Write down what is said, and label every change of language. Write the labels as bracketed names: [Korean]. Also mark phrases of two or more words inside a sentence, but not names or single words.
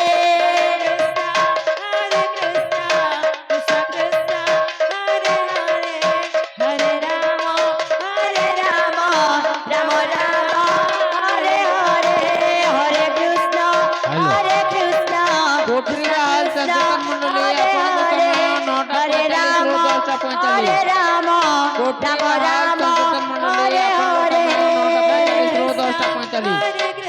[Sanskrit] Hare Krishna, Krishna Krishna, Hare Hare, Hare Rama, Hare Rama, Rama Rama, Hare Hare, Hare Krishna, Hare Krishna, [Bangla] কোটরিয়া হাল সচেতন মণ্ডলী আপনাদের সামনে 9টা 45 [Sanskrit] Hare Rama, [Bangla] কোটরিয়া হাল [Sanskrit] Rama [Bangla] সচেতন মণ্ডলী [Sanskrit] Hare [Bangla] আপনাদের সামনে [Sanskrit] Hare, [Bangla] 9টা 45 10টা 45